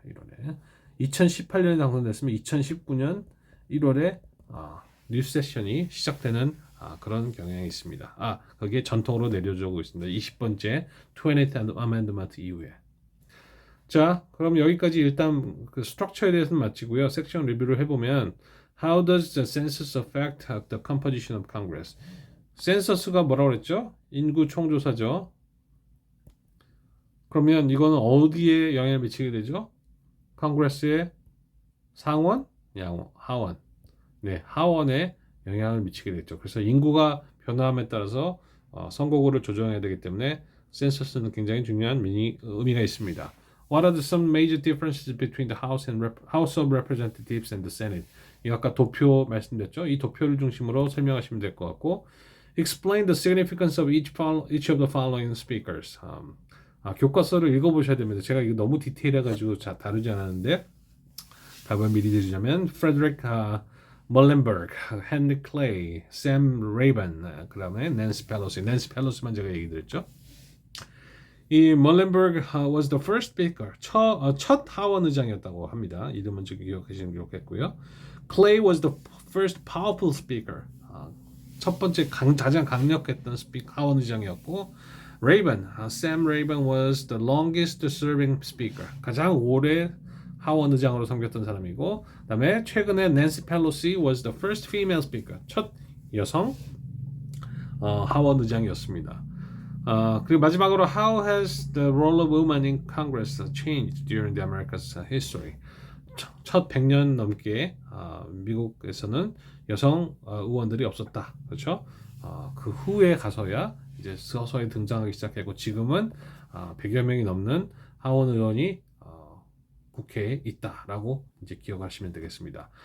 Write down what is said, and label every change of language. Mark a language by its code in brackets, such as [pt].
[ko] 1월에 2018년에 당선됐으면 2019년 1월에 뉴 세션이 시작되는 그런 경향이 있습니다. 그게 전통으로 내려져 오고 있습니다. 20번째 20th Amendment 이후에. 자, 그럼 여기까지 일단 그 스트럭처에 대해서는 마치고요. 섹션 리뷰를 해보면 [en] How does the census affect the composition of Congress? [ko] 센서스가 뭐라고 그랬죠? 인구 총조사죠. 그러면 이거는 어디에 영향을 미치게 되죠? 컨그레스의 상원, 하원. 네, 하원에 영향을 미치게 됐죠. 그래서 인구가 변화함에 따라서 선거구를 조정해야 되기 때문에 센서스는 굉장히 중요한 의미가 있습니다. [en] What are some major differences between the House of Representatives and the Senate? [ko] 이 아까 도표 말씀드렸죠. 이 도표를 중심으로 설명하시면 될 것 같고, [en] Explain the significance of each of the following speakers. [ko] 교과서를 읽어보셔야 됩니다. 제가 이거 너무 디테일해가지고 다루지 않았는데 답을 미리 드리자면 Frederick Muhlenberg, Henry Clay, Sam Rabin, 그 다음에 Nancy Pelosi만 제가 얘기 드렸죠. 이 Muhlenberg [en] was the first speaker, [ko] 첫 하원 의장이었다고 합니다. 이름은 지금 기록했고요. [en] Clay was the first powerful speaker, [ko] 첫 번째 가장 강력했던 스피커 하원 의장이었고, Rabin, Sam Rabin [en] was the longest serving speaker. [ko] 가장 오래 하원 의장으로 섬겼던 사람이고, 그다음에 최근에 Nancy Pelosi [en] was the first female speaker. [ko] 첫 여성 하원 의장이었습니다. 그리고 마지막으로 [en] How has the role of women in Congress changed during the America's history? [ko] 첫 100년 넘게 미국에서는 여성 의원들이 없었다. 그렇죠? 그 후에 가서야 이제 서서히 등장하기 시작했고 지금은 100여 명이 넘는 하원 의원이 국회에 있다라고 이제 기억하시면 되겠습니다.